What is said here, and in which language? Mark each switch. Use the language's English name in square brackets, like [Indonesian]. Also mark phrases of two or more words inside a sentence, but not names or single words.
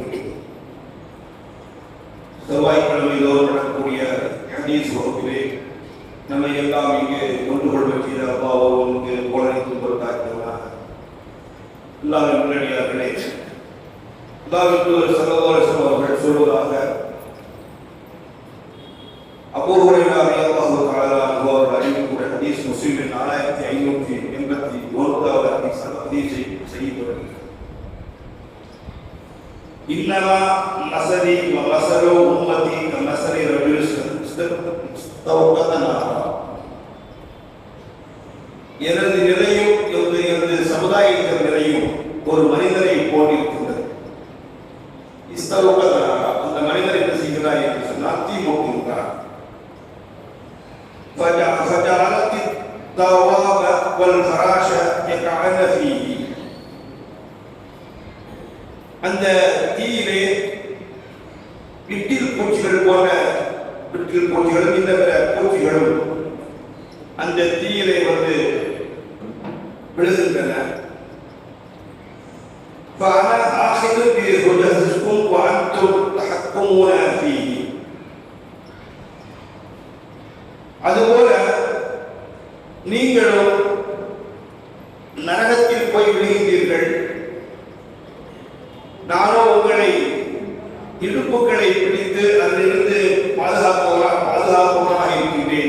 [Tamil] செவ்வாய்க்கிழமை தோறும் நடக்கக்கூடிய ஹதீஸ் வகுப்பிலே நம்மை எல்லாம் இங்கே ஒன்று கொள்வதற்கு அப்பாவோடு போலனைத்து பொருட்டாக்கியவனாக அல்லாஹ்வின் நல்லடியார்களே, அல்லாஹ்வுக்கு ஸல்லல்லாஹு அவர்கள் சொல்வதாக அபூ ஹுரைரா [Arabic] رضي الله تعالى عنه [Tamil] அவர்கள் அறிவிக்கக்கூடிய ஹதீஸ் முஸ்லிமின் 4581வது ஹதீஸை செய்யப்படுகிறது. [Arabic] إنما مثلي ومثل أمتي كمثل رجل استوقد نارا. [Tamil] எனது நிலையும் எனது சமுதாயத்தின் நிலையும் ஒரு மனிதரை போன்றிருக்கின்றது. [Arabic] استوقد نارا, [Tamil] அந்த மனிதர் என்ன செய்கிறார் என்று சொன்னால் தீ மூட்டுகிறார். [Arabic] فجعلت الدواب والفراش يقعن فيه. [Tamil] அந்த தீயிலே விட்டில் பூச்சிகள் போன்ற விட்டில் பூச்சிகளும் இந்த பூச்சிகளும் அந்த தீயிலே வந்து விழுகின்றன. [Arabic] فأنا آخذ بحجزكم وأنتم تحكمون فيه. [Tamil] அதுபோல நீங்களும் நரகத்தில் போய் விழுகின்றீர்கள், நானோ உங்களை இடுப்புகளை பிடித்து அதிலிருந்து பாதுகாப்பவனாக இருக்கின்றேன்.